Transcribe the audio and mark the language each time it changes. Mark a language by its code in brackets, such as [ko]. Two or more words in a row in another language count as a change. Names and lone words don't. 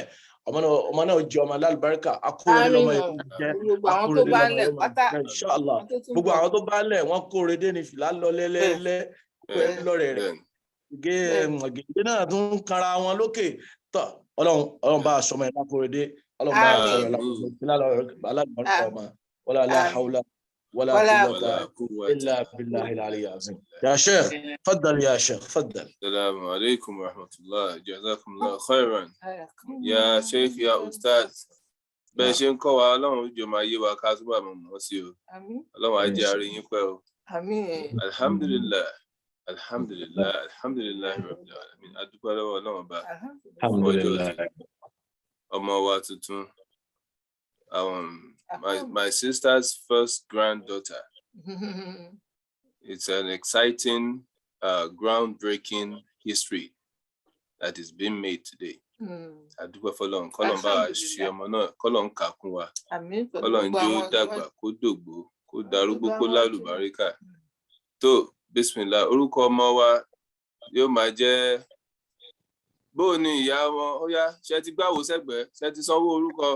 [yo] Ọmọ náà jẹ́ ọmọ alálùbáríkà, akóredé lọ́mọ jẹ́ akóredé lọ́mọ jẹ́ inshallah. Gbogbo àwọn tó bá lẹ̀ wọ́n kóredé ní fìlà lọ lẹ́lẹ́lẹ́ lọ́rẹ̀ rẹ̀. Gègé náà tún kanra wọn lókè tọ̀ ọlọ́run bá aṣọ ọmọ ẹ̀ lákóredé ọlọ́run bá aṣọ ẹ̀ alálùbáríkà ọmọ [ar] ولا لا حول ولا قوة إلا بالله العلي العظيم. يا شيخ تفضل يا شيخ تفضل. السلام عليكم ورحمة الله جزاكم الله خيرا. يا شيخ يا أستاذ [yo] bẹ́ẹ̀ ṣe ń kọ́ wa ọlọ́run jọ máa yé wa ká túbọ̀ mọ̀ sí o ọlọ́run á jẹ́ àárín yín pẹ́ o. [ar] الحمد لله الحمد لله الحمد لله رب العالمين [yo] adúpẹ́ lọ́wọ́ ọlọ́run bá ọmọ wa tuntun. [en] My sister's first granddaughter. It's an exciting, groundbreaking history that is being made today. [yo] Adúpẹ́ fọ́lọ́run kọ́lọ́run bá ṣe ọmọ náà kọ́lọ́run kà kún wa kọ́lọ́run jẹ́ ó dàgbà kó dògbó kó darúgbó kó lálùbáríkà. Tó bísímìlà orúkọ ọmọ wa yóò máa jẹ́ bóò ni ìyá wọn ó yá ṣe ti gbáwò sẹ́gbẹ̀ẹ́ ṣe ti sanwó orúkọ.